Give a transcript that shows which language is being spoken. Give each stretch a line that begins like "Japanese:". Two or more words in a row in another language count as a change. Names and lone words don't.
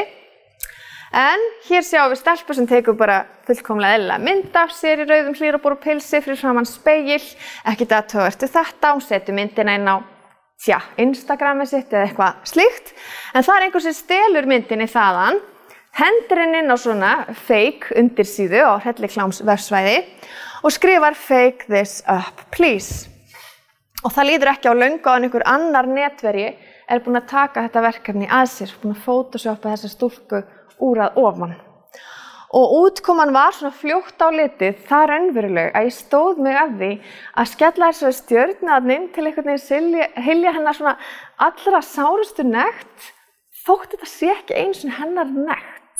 Icelandic: En hér sjáum við stelpu sem tekur bara fullkomlega eðlilega mynd af sér í rauðum hlýrabor og pilsi fyrir framan spegill. Ekkert athugavert við þetta, hún setur myndina inn á Instagramið sitt eða eitthvað slíkt. En það er einhver sem stelur myndinni þaðan, hendir henni inn á svona fake undirsíðu á hrellikláms vefsvæði og skrifar
English: fake this up please.
Icelandic: Og það líður ekki á löngu að einhver annar netverji er búinn að taka þetta verkefni að sér, búinn að photoshoppa þessa stúlku úr að ofan. Og útkoman var svona fljótt á litið það raunveruleg að ég stóð mig að því að skella þessari stjörnu þarna inn til einhvern veginn hylja hennar svona allra sárustu nekt þótt þetta sé ekki einu sinni hennar nekt.